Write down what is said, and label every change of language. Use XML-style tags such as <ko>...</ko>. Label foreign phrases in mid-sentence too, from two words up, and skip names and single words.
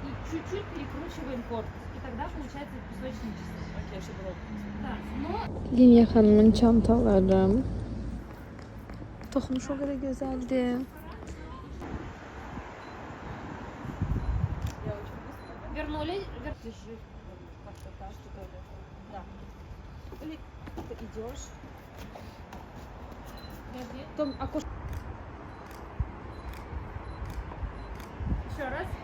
<ru>чуть-чуть перекручиваем корпус, и тогда получается песочный чистый. Окей, чтобы да, но...</ru> <tr>Linya Hanım'ın çantaları. Dokunuş o kadar güzeldi.</tr> <ru>Вернули, держи, как-то так, что ли. Да. Или ты идешь. Потом Еще раз.</ru>